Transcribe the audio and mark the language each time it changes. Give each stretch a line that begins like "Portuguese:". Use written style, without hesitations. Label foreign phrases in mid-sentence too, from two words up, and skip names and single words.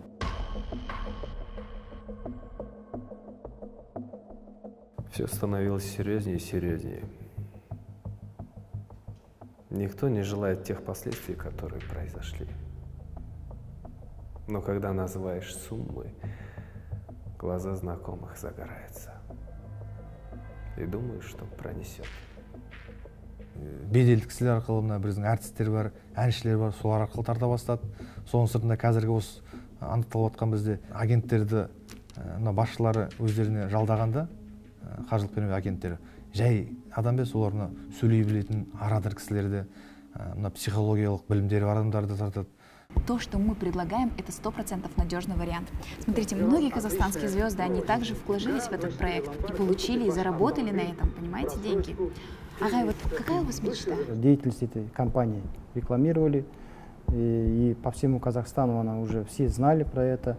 Russian: Все становилось серьезнее и серьезнее. Никто не желает тех последствий, которые произошли. Но когда называешь суммы, глаза знакомых загораются. И думаю, что пронесет.
Kazakh: Беделді кісілер арқылы мына біздің әртістер бар, әншілер бар, солар арқылы тарта бастады. Соның сыртында қазіргі осы анықталып жатқан бізде агенттерді мына басшылары өздеріне жалдағанда, қаржылық пирамида агенттері жай адам емес, олар мына сөйлей білетін арадыр кісілерді, мына психологиялық білімдері бар адамдарды тартады.
Russian: То, что мы предлагаем, это 100% надежный вариант. Смотрите, многие казахстанские звезды, они также вложились в этот проект и получили, и заработали на этом, понимаете, деньги. Ага, и вот какая у вас мечта? Деятельность этой компании рекламировали, и по всему Казахстану она уже все знали про это.